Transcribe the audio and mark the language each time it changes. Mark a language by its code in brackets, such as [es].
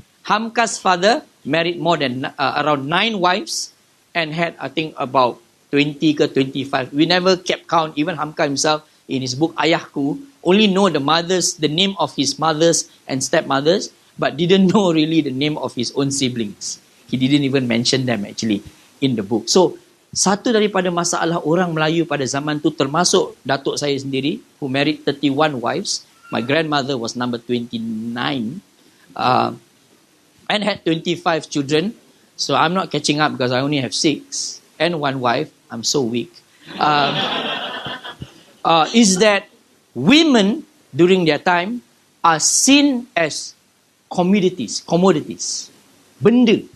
[en] Hamka's father married more than around 9 wives and had, I think, about 20 ke 25. We never kept count. Even Hamka himself, in his book Ayahku, only know the name of his mothers and stepmothers, but didn't know really the name of his own siblings. He didn't even mention them actually in the book. [ms] So, satu daripada masalah orang Melayu pada zaman tu, termasuk datuk saya sendiri, [en] who married 31 wives. My grandmother was number 29 and had 25 children. So I'm not catching up because I only have 6 and 1 wife. I'm so weak. Is that women during their time are seen as commodities. Benda.